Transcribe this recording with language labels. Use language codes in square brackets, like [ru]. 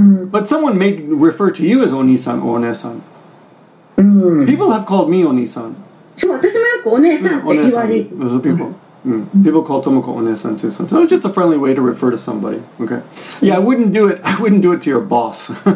[en] But someone may refer to you as oniisan or oneesan. People have called me oniisan. [ja] そう私もよくお姉さんって言われる [en] People. People call Tomoko oneesan too. So it's just a friendly way to refer to somebody. Okay. Yeah, I wouldn't do it to your boss.